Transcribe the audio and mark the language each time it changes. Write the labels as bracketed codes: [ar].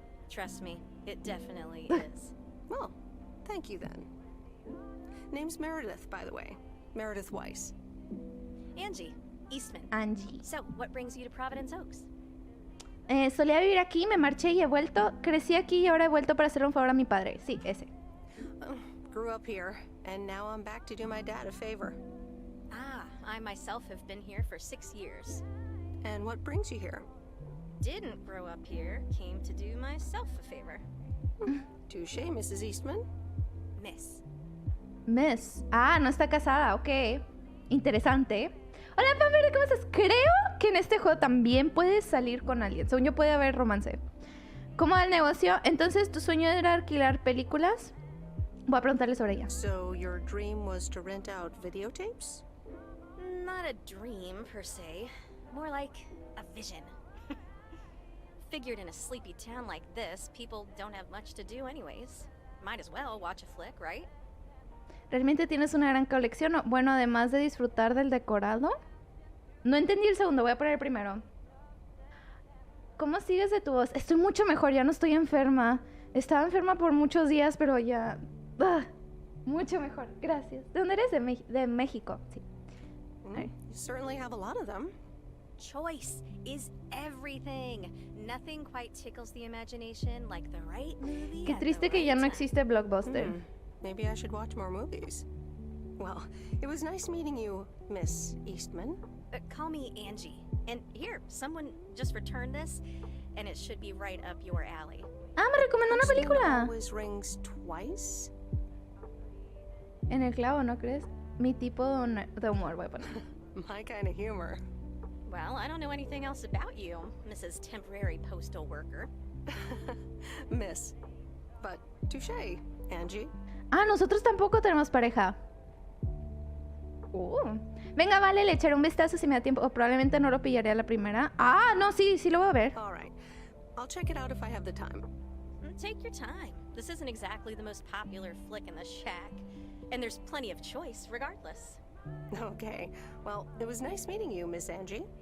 [en] Trust me, it definitely is. Well, thank you then. Name's Meredith, by the way. Meredith Weiss. Angie, Eastman. Angie. So, what brings you to Providence Oaks? [es] Solía vivir aquí, me marché y he vuelto. Crecí aquí y ahora he vuelto para hacer un favor a mi padre. Sí, ese. [en] Grew up here, and now I'm back to do my dad a favor. Ah, I myself have been here for 6 years. And what brings you here? Didn't grow up here, came to do myself a favor. Touché, Mrs. Eastman. Miss. [es] Miss. Ah, no está casada, ok. Interesante. Hola, Pamela, ¿cómo estás? Creo que en este juego también puedes salir con alguien. Según yo puede haber romance. ¿Cómo va el negocio? Entonces, ¿tu sueño era alquilar películas? Voy a preguntarle sobre ella. [en] So, your dream was to rent out videotapes? Not a dream, per se. More like a vision. Figured in a sleepy town like this, people don't have much to do anyways. Might as well watch a flick, right? [es] ¿Realmente tienes una gran colección? Bueno, además de disfrutar del decorado. No entendí el segundo, voy a poner el primero. ¿Cómo sigues de tu voz? Estoy mucho mejor, ya no estoy enferma. Estaba enferma por muchos días, pero ya... mucho mejor, gracias. ¿De dónde eres? De México, sí. [en] You certainly have a lot of them. Choice is everything. Nothing quite tickles the imagination like the right movie. [es] Qué triste que ya no existe Blockbuster. [en] Maybe I should watch more movies. Well, it was nice meeting you, Miss Eastman. Call me Angie. And here, someone just returned this, and it should be right up your alley. [es] Ah, me recomendó una película. [en] Always rings twice. [es] En el clavo, ¿no crees? Mi tipo de humor, voy a poner. [en] My kind of humor. Well, I don't know anything else about you, Mrs. Temporary Postal Worker. Miss. But touché, Angie. [es] Ah, nosotros tampoco tenemos pareja. Venga, vale, le echaré un vistazo si me da tiempo. O probablemente no lo pillaré a la primera. Ah, no, sí lo voy a ver. [en] All right. I'll check it out if I have the time. Take your time. This isn't exactly the most popular flick in the shack. And there's plenty of choice, regardless. Okay. Well, it was nice meeting you, Miss Angie.